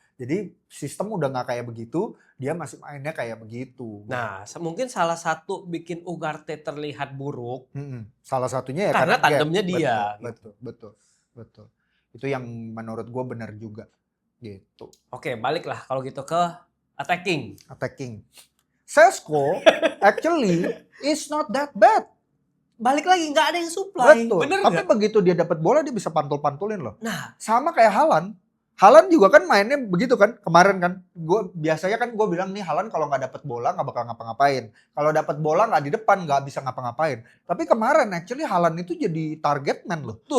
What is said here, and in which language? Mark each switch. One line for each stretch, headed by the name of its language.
Indonesian: Jadi sistem udah nggak kayak begitu, dia masih mainnya kayak begitu. Nah, mungkin salah satu bikin Ugarte terlihat buruk Salah satunya ya karena gap. tandemnya dia. Betul. Itu yang menurut gue benar juga gitu. Oke, baliklah kalau gitu ke attacking.
English: Sesko actually is not that bad.
Indonesian: Balik lagi nggak ada yang supply. Betul. Bener Tapi nggak? begitu dia dapat bola dia bisa pantul-pantulin loh. Nah, Sama kayak Haaland. Haaland juga kan mainnya begitu kan kemarin kan. Gue biasanya kan gue bilang nih Haaland kalau nggak dapat bola nggak bakal ngapa-ngapain. Kalau dapat bola nggak di depan nggak bisa ngapa-ngapain. Tapi kemarin actually Haaland itu jadi target man loh.